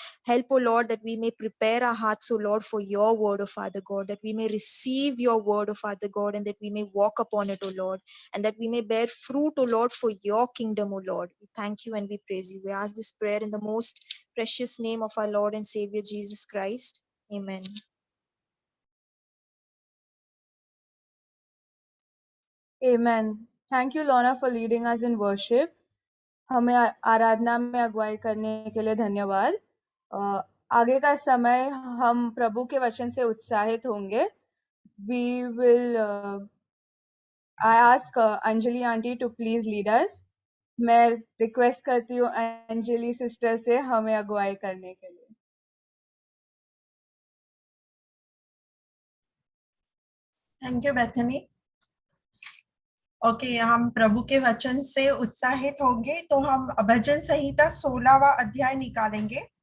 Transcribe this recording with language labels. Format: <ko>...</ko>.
<en>Help, O Lord, that we may prepare our hearts, O Lord, for your word, O Father God, that we may receive your word, O Father God, and that we may walk upon it, O Lord, and that we may bear fruit, O Lord, for your kingdom, O Lord. We thank you and we praise you. We ask this prayer in the most precious name of our Lord and Savior Jesus Christ. Amen. Amen. Thank you, Lorna, for leading us in worship.</en> <hi>हमें आराधना में अगुवाई करने के लिए धन्यवाद। आगे का समय हम प्रभु के वचन से उत्साहित होंगे।</hi> <en>We will I ask Anjali aunty to please lead us.</en> <hi>मैं रिक्वेस्ट करती हूँ अंजलि सिस्टर से हमें अगुवाई करने के लिए।</hi> <en>Thank you Bethany.</en> <hi>ओके, हम प्रभु के वचन से उत्साहित होंगे तो हम भजन संहिता 16वां अध्याय निकालेंगे।</hi>